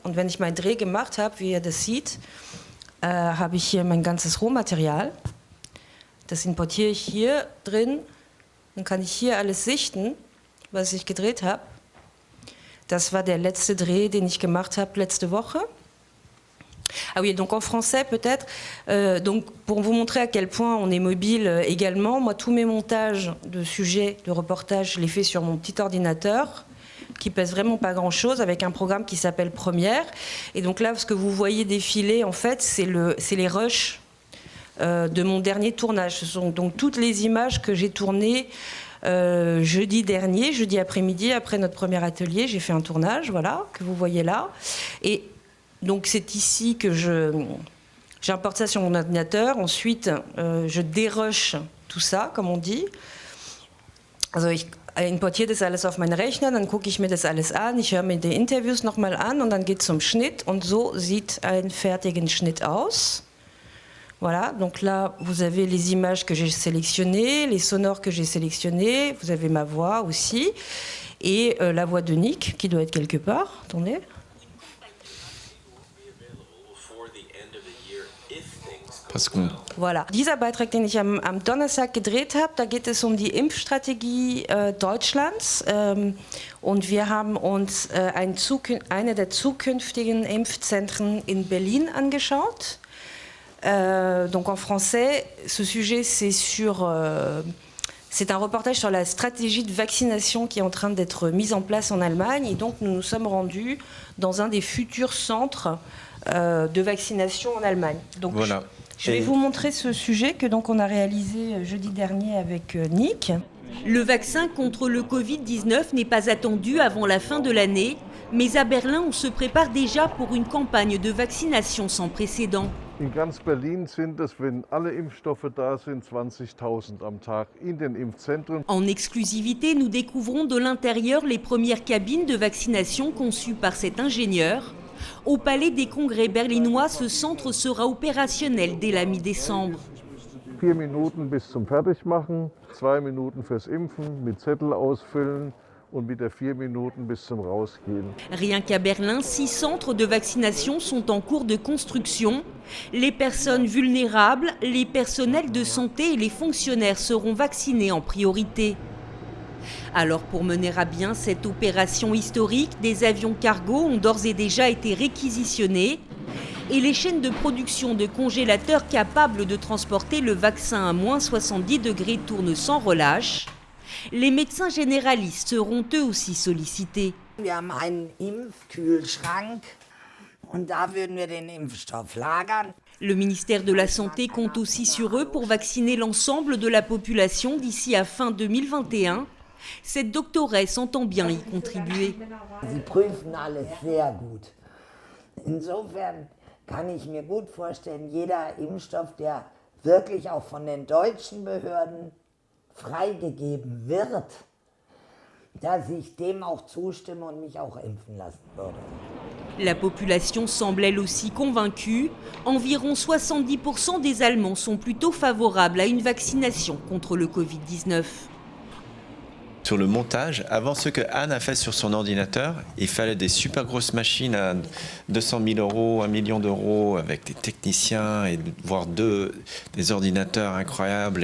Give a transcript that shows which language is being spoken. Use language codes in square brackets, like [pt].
[de] Und wenn ich meinen Dreh gemacht habe, wie ihr das seht, habe ich hier mein ganzes Rohmaterial. Das importiere ich hier drin. Dann kann ich hier alles sichten, was ich gedreht habe. Das war der letzte Dreh, den ich gemacht habe letzte Woche. [fr] Ah oui, donc en français peut-être, donc pour vous montrer à quel point on est mobile également, moi tous mes montages de sujets, de reportages, je les fais sur mon petit ordinateur qui pèse vraiment pas grand-chose avec un programme qui s'appelle Première. Et donc là, ce que vous voyez défiler, en fait, c'est les rushs de mon dernier tournage. Ce sont donc toutes les images que j'ai tournées jeudi après-midi, après notre premier atelier, j'ai fait un tournage, voilà, que vous voyez là. Et donc c'est ici que j'importe ça sur mon ordinateur. Ensuite, je dérush tout ça, comme on dit. [de] Also ich importiere das alles auf meinen Rechner, dann gucke ich mir das alles an, ich höre mir die Interviews nochmal an und dann geht es zum Schnitt. Und so sieht ein fertiger Schnitt aus. [fr] Voilà, donc là, vous avez les images que j'ai sélectionnées, les sonores que j'ai sélectionnés, vous avez ma voix aussi, et la voix de Nick, qui doit être quelque part. Attendez. Voilà. [de] Dieser Beitrag, den ich am Donnerstag gedreht habe, da geht es um die Impfstrategie Deutschlands. Und wir haben uns eine der zukünftigen Impfzentren in Berlin angeschaut. [fr] Donc en français, ce sujet, c'est un reportage sur la stratégie de vaccination qui est en train d'être mise en place en Allemagne. Et donc nous nous sommes rendus dans un des futurs centres de vaccination en Allemagne. Donc, voilà. Je vais vous montrer ce sujet que donc on a réalisé jeudi dernier avec Nick. Le vaccin contre le Covid-19 n'est pas attendu avant la fin de l'année, mais à Berlin, on se prépare déjà pour une campagne de vaccination sans précédent. [de] In ganz Berlin sind es, wenn alle Impfstoffe da sind, 20.000 am Tag in den Impfzentren. [fr] En exclusivité, nous découvrons de l'intérieur les premières cabines de vaccination conçues par cet ingénieur. Au Palais des Congrès berlinois, ce centre sera opérationnel dès la mi-décembre. [de] 4 Minuten bis zum Fertigmachen, 2 Minuten fürs Impfen, mit Zettel ausfüllen und wieder 4 Minuten bis zum Rausgehen. [fr] Rien qu'à Berlin, 6 centres de vaccination sont en cours de construction. Les personnes vulnérables, les personnels de santé et les fonctionnaires seront vaccinés en priorité. Alors pour mener à bien cette opération historique, des avions cargo ont d'ores et déjà été réquisitionnés et les chaînes de production de congélateurs capables de transporter le vaccin à moins 70 degrés tournent sans relâche. Les médecins généralistes seront eux aussi sollicités. [de] Wir haben einen Impfkühlschrank Und da würden wir den Impfstoff lagern. [fr] Le ministère de la Santé compte aussi sur eux pour vacciner l'ensemble de la population d'ici à fin 2021. Cette doctoresse entend bien y contribuer. [de] Sie prüfen alles sehr gut. Insofern kann ich mir gut vorstellen, jeder Impfstoff, der wirklich auch von den deutschen Behörden freigegeben wird, dass ich dem auch zustimme und mich auch impfen lassen würde. [fr] La population semble elle aussi convaincue. Environ 70% des Allemands sont plutôt favorables à une vaccination contre le Covid-19. Sur le montage, avant ce que Anne a fait sur son ordinateur, il fallait des super grosses machines à 200 000 euros, 1 million d'euros, avec des techniciens, et voire des ordinateurs incroyables.